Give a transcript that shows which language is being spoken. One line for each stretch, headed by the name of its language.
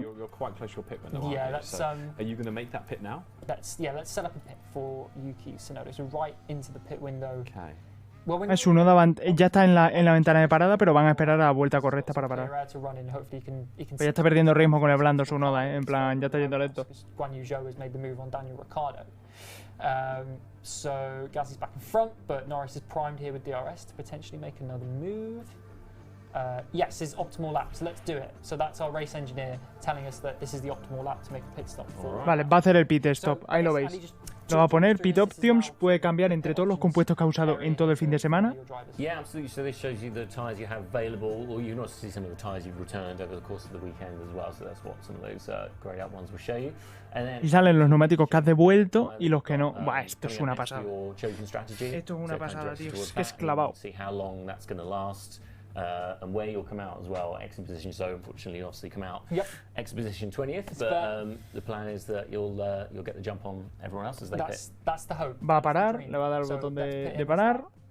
English: You're quite close to your pit window, Yeah, aren't you? that's So, are you going to make that pit now? let's set up a pit for Yuki Tsunoda. So right into the pit window. Okay. Well, when
Spanish: Su noda ya está en la ventana de parada, pero van a esperar a la vuelta correcta para parar.
English: to run in, hopefully he can
Spanish: Pero ya está perdiendo ritmo con el blando su noda, en plan, ya está yendo lento.
English: Guan Yu Zhou has made the move on Daniel Ricciardo. So Gasly's back in front, but Norris is primed here with DRS to potentially make another move. Yes, his optimal lap, so let's do it. So that's our race engineer telling us that this is the optimal lap to make a pit stop for.
Spanish: Vale, va a hacer el pit stop, ahí lo veis. Lo va a poner, pit options, puede cambiar entre todos los compuestos que ha usado en todo el fin de semana.
English: Yeah, absolutely. So this shows you the tyres you have available, or you can also see some of the tyres you've returned over the course of the weekend as well. So that's what some of those greyed out ones will show you. And then
Spanish: Y salen los neumáticos que has devuelto y los que no. Buah, esto es una pasada. Esto es una pasada, tío. Es que es clavado.
English: See how long that's going to last. And where you'll come out as well. Exit position, so unfortunately, you'll obviously come out exit position 20th. But the plan is that you'll get the jump on everyone else as they pit. That's the hope.
Spanish: Va a parar, le va a dar el botón de parar.